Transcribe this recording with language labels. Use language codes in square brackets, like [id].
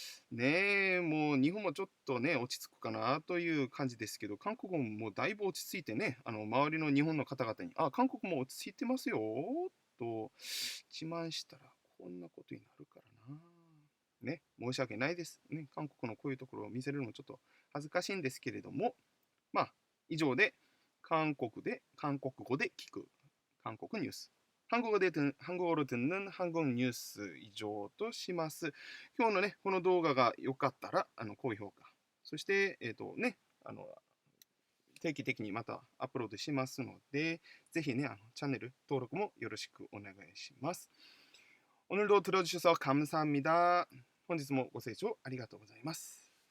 [ja] ねえ、もう日本もちょっとね、落ち着くかなという感じですけど、韓国ももうだいぶ落ち着いてね、周りの日本の方々に、韓国も落ち着いてますよと自慢したら、こんなことになるからな。ね、申し訳ないです。ね、韓国のこういうところを見せるのもちょっと恥ずかしいんですけれども、以上で韓国語で聞く韓国ニュース。 [ko] 한국어로 듣는 한국 뉴스 [ja] 以上とします。今日のね、この動画が良かったら、高評価。そして、定期的にまたアップロードしますので、ぜひね、チャンネル登録もよろしくお願いします。 [ko] 오늘도 들어주셔서 감사합니다. [ja] 本日もご清聴ありがとうございます。